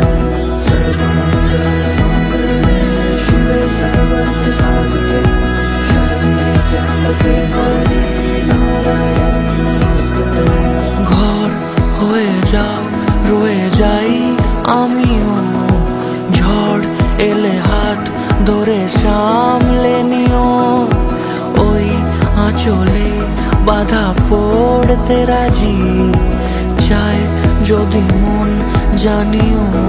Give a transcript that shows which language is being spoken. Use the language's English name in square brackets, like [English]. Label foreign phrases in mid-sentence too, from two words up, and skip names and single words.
[Sanskrit] सर्वमंगलमांगल्ये शिवे सर्वर्थ साधिके शरण्ये त्र्यंबके गौरी नारायणी नमोस्तुते। [Bangla] ঘর হয়ে যাও রয়ে যাই আমিও, ঝড় এলে হাত ধরে সামলে নিও। ওই আঁচলে বাধা পড়তে রাজি চায় যদি মন জানিও।